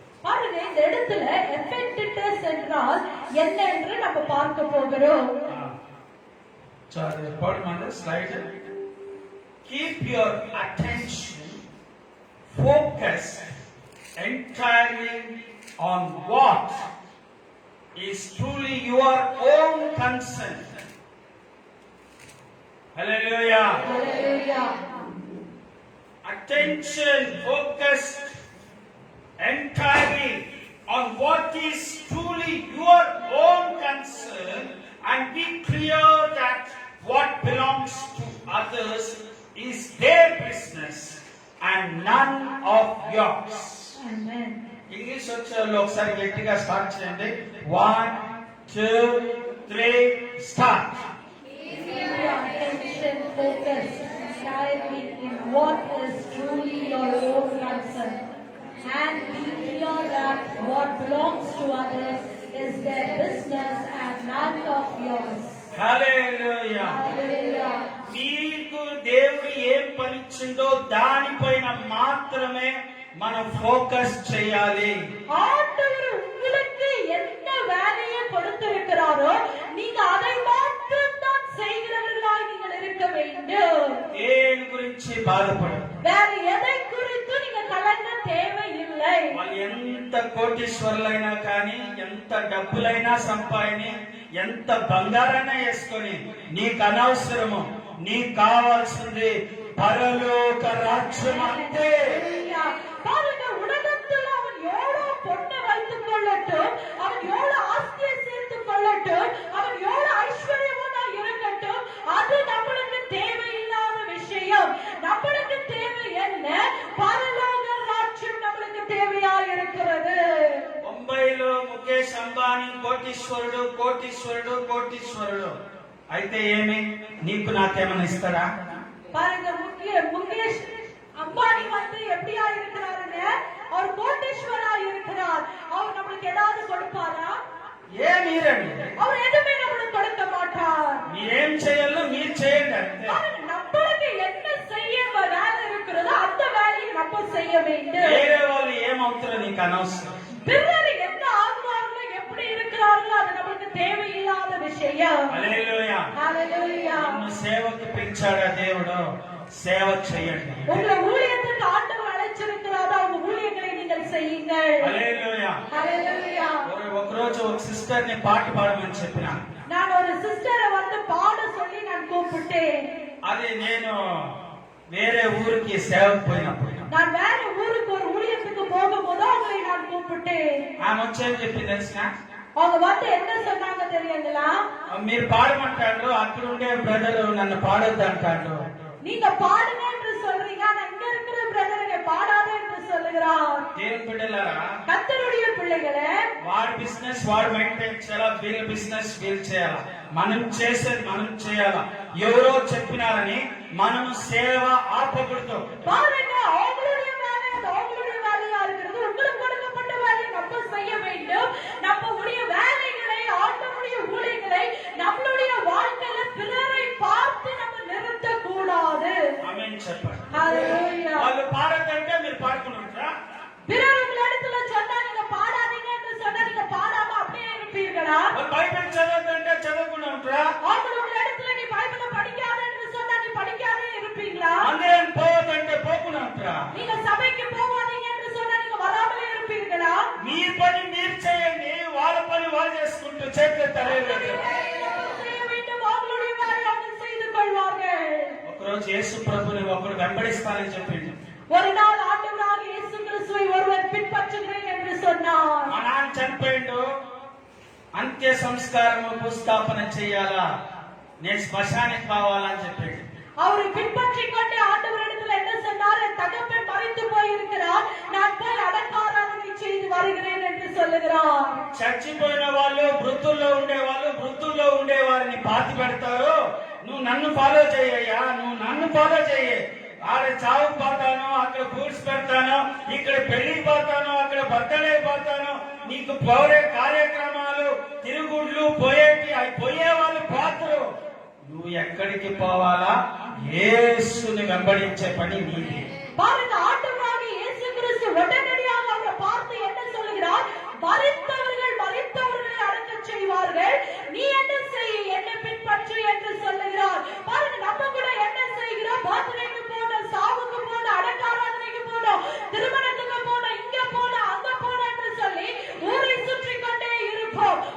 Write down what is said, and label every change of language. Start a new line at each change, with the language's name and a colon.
Tamil: பாருங்க, இந்த இடத்துல எபெக்டஸ் என்றால் என்ன என்று நம்ம பார்க்க போகிறோம்.
English: So the bottom on the slide, keep your attention focused entirely on what is truly your own concern. Hallelujah. Hallelujah. Attention focused entirely on what is truly your own concern, and be clear that what belongs to others is their business and none of yours. Amen.
Telugu: English వచ్చే వాళ్ళు ఒకసారి గట్టిగా start చేయండి. 1 2 3 start.
English: Keep your attention focused entirely in what is truly your own concern, and be clear that what belongs to others is their business and none of yours.
Telugu: Hallelujah.
English: Hallelujah.
Telugu: మీకు దేవుడు ఏం పనిచ్చిందో దానిపైన మాత్రమే మనం focus చేయాలి.
Tamil: ஆண்டவர் உங்களுக்கு என்ன வேலையை கொடுத்திருக்கிறாரோ நீங்க அதை மாத்திரம் தான் செய்கிறவர்களாய் நீங்கள் இருக்க வேண்டும்.
Telugu: దేని గురించి బాధపడదు.
Tamil: வேற எதை குறித்து நீங்க கலங்க தேவையில்லை.
Telugu: వాళ్ళు ఎంత కోటీశ్వరులైనా కానీ, ఎంత డబ్బులైనా సంపాదిని, ఎంత బంగారైనా వేసుకొని నీకు అనవసరము. నీకు కావాల్సింది పరలోక రాజ్యం అంతే.
Tamil: பாருங்க, உலகத்தில் அவன் எவ்வளவு பொண்ணை வைத்துக் கொள்ளட்டும், அவன் எவ்வளவு ஆஸ்தியை சேர்த்துக் கொள்ளட்டும், அவன் எவ்வளவு ஐஸ்வர்யவனா இருக்கட்டும், அது நம்மளுக்கு தேவையில்லாத விஷயம். நம்மளுக்கு தேவை என்ன? பரலோக ராஜ்யம் நம்மளுக்கு தேவையா இருக்கிறது.
Telugu: ముంబైలో ముఖేష్ అంబానీ కోటీశ్వరుడు కోటీశ్వరుడు కోటీశ్వరుడు అయితే ఏమి, నీకు నాకేమైనా ఇస్తాడా?
Tamil: பாருங்க, முகேஷ் அம்பானி வந்து எப்படியா இருக்கிறாருங்க? அவர் கோட்டீஸ்வரா இருக்கிறார். அவர் நம்மளுக்கு ஏதாவது கொடுப்பாரா?
Telugu: మీరండి,
Tamil: அவர் எதுவுமே நம்மளுக்கு கொடுக்க மாட்டார்.
Telugu: మీరేం చేయాలో మీరు చేయండి అంతే.
Tamil: நம்மளுக்கு என்ன செய்ய வேலை இருக்கிறதோ அந்த வேலையை நம்ம செய்ய வேண்டும்.
Telugu: వేరే వాళ్ళు ఏమవుతారో నీకు అనవసరం.
Tamil: பிறர் என்ன ஆகுவார்களோ, எப்படி இருக்கிறார்களோ அது நமக்கு தேவையில்லாத விஷயம்.
Telugu: హల్లెలూయా.
Tamil: ஹalleluya.
Telugu: నిన్ను సేవకు పిలిచాడా దేవుడు? సేవ చేయండి.
Tamil: உங்களை ஊழியத்துக்கு ஆண்டவர் அழைச்சிருக்கிறாரா? உங்க ஊழியங்களை நீங்கள் செய்யுங்கள்.
Telugu: హల్లెలూయా.
Tamil: ஹalleluya.
Telugu: ఒకరోజు ఒక సిస్టర్ ని పాట పాడమని చెప్పిన.
Tamil: நான் ஒரு சிஸ்டரை வந்து பாட சொல்லி நான் கூப்பிட்டேன்.
Telugu: అది నేను వేరే ఊరికి సేవకు పోయినప్పుడు
Tamil: நான் வேற ஊருக்கு ஒரு ஊழியத்துக்கு போகும்போது அவங்களை நான் கூப்பிட்டேன்.
Telugu: ఆమె వచ్చేది చెప్పింది తెలిసిన,
Tamil: அவங்க வந்து என்ன சொன்னாங்க தெரியுங்களா?
Telugu: మీరు పాడమంటాడు, అక్కడ ఉండే బ్రదర్ నన్ను పాడొద్దు అంటాడు.
Tamil: நீங்க பாடுங்க என்று சொல்றீங்க, ஆனா இங்க இருக்கிற பிரதருங்க பாடாத என்று சொல்லுகிறார்.
Telugu: దేవుని బిడ్డలారా,
Tamil: கர்த்தருடைய பிள்ளைகளே,
Telugu: వాడి బిజినెస్ వాడు మెయింటైన్ చేయాలా, వీళ్ళ బిజినెస్ వీళ్ళు చేయాలా. మనం చేసేది మనం చేయాలా. ఎవరో చెప్పినారని మనం సేవ ఆపకూడదు.
Tamil: பாருங்க, அவங்களுடைய வேலை அது அவங்களுடைய வேலையா இருக்கிறது. உங்களுக்கு கொடுக்கப்பட்ட வேலையை நம்ம செய்ய வேண்டும். நம்முடைய வேலைகளை, ஆண்டவருடைய ஊழியங்களை நம்மளுடைய வாழ்க்கையில பிறரை பார்த்து நம்ம நிறுத்த கூடாது.
Telugu: ఆమేన్ చెప్పండి.
Tamil: ஹalleluya.
Telugu: వాళ్ళు పాడదంటే మీరు పాడుకుంటారా?
Tamil: பிறர் உங்களிடத்துல சொன்னா நீங்க பாடாதீங்க என்று சொன்னா நீங்க பாடாம அப்படியே இருப்பீர்களா?
Telugu: వాళ్ళు బైబిల్ చదవదంటే చదవకుండా ఉంటారా?
Tamil: அவங்களுடைய இடத்துல நீ பைபிளை படிக்காத என்று சொன்னா நீ படிக்காதே இருப்பீங்களா?
Telugu: మందిరం పోవదంటే పోకుండా ఉంటారా?
Tamil: நீங்க சபைக்கு போகாதீங்க என்று சொன்னா நீங்க வராமலே இருப்பீர்களா?
Telugu: మీ పని మీరు చేయండి, వాళ్ళ పని వాళ్ళు చేసుకుంటూ చేతులు తలేదు.
Tamil: செய்ய வேண்டும், அவங்களுடைய வேலையை அவங்க செய்து கொள்வார்கள்.
Telugu: ఒకరోజు యేసు ప్రభుని ఒకడు వెంబడిస్తానని చెప్పిండు.
Tamil: ஒரு நாள் ஆண்டவராக இயேசு கிறிஸ்துவை ஒருவர் பின்பற்றுகிறேன் என்று சொன்னார்.
Telugu: మా నాన్న చనిపోయిండు, అంత్య సంస్కారము భూస్థాపన చేయాలా, నేను శ్మశానికి కావాలని చెప్పిండు.
Tamil: அவரை பின்பற்றிக் கொண்டே ஆண்டவரிடத்தில் என்ன சொன்னார்? என் தகப்பன் மறைத்து போயிருக்கிறார், நான் போய் அடக்காராதனை செய்து வருகிறேன் என்று சொல்லுகிறார்.
Telugu: చచ్చిపోయిన వాళ్ళు వృద్ధుల్లో ఉండేవాళ్ళు వృద్ధుల్లో ఉండే వారిని పాతి పెడతారు. నువ్వు నన్ను ఫాలో చేయయ్యా, నువ్వు నన్ను ఫాలో చేయ. ఆడ చావుకు పోతాను, అక్కడ ఫ్రూట్స్ పెడతాను, ఇక్కడ పెళ్లికి పోతాను, అక్కడ బర్త్డే పోతాను, నీకు పోరే కార్యక్రమాలు తిరుగుళ్ళు పోయేటి అవి పోయే వాళ్ళు పోతారు. నువ్వు ఎక్కడికి పోవాలా? యేసుని వెంబడించే పని నీది.
Tamil: பாருங்க, ஆண்டவராகிய இயேசு கிறிஸ்து உடனடியாக அவரை பார்த்து என்ன சொல்லுகிறார்? மரித்தவர்களை அடக்கச் செய்வார்கள், நீ என்ன செய், என்னை பின்பற்று என்று சொல்லுகிறார். பாருங்க, நம்ம கூட என்ன செய்கிறோம்? பர்த்டேக்கு போனோம், சாவுக்கு போனோம், அடக்காராதனைக்கு போனோம், திருமணத்துக்கு போனோம், இங்க போனோம், அங்க போனோம் என்று சொல்லி ஊரை சுற்றி கொண்டே இருப்போம்.